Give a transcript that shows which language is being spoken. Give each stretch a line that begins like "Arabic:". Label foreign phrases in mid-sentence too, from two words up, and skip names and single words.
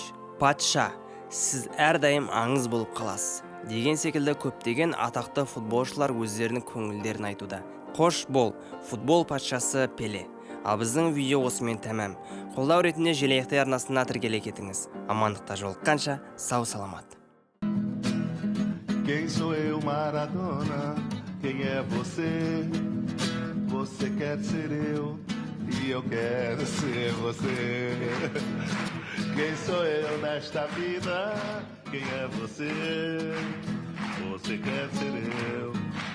Kazakh: Патша, сіз әрдайым аңыз болып қаласыз. деген секілді көптеген атақты футболшылар өздерінің көңілдерін айтуда. Қош бол, футбол патшасы Пеле. Ал біздің видео осымен тәмам. Қолдау ретінде Желаяқтай арнасына тіркеле кетіңіз. Амандықта жолыққанша сау саламат.
Portuguese: Quem sou eu, Maradona? Quem é você? Você quer ser eu e eu quero ser você. Quem sou eu nesta vida? Quem é você? Você quer ser eu